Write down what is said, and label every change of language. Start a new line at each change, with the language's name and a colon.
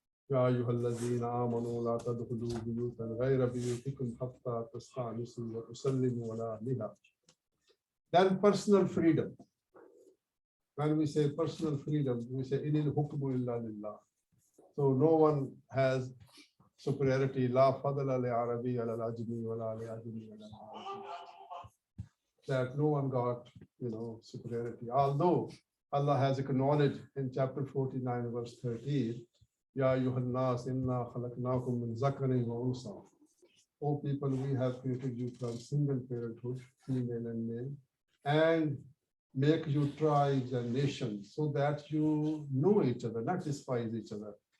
Arabic: يا أيها الذين آمنوا لا تدخلوا بيوتا غير بيوتكم حتى تستأنسوا وتسلموا على أهلها.
English: Then personal freedom. When we say personal freedom, we say
Arabic: إِنِ الْحُكْمُ إِلَّا لِلَّهِ.
English: So no one has superiority.
Arabic: لا فضل لعربي على العجمي ولا لعجمي على العربي.
English: That no one got, superiority. Although Allah has acknowledged in chapter 49, verse 13,
Arabic: Ya ayyuhan nas inna khalaqnakum min zakarin wa unsa.
English: O people, we have created you from single parenthood, female and male, and make you tribes and nations so that you know each other, not despise each other.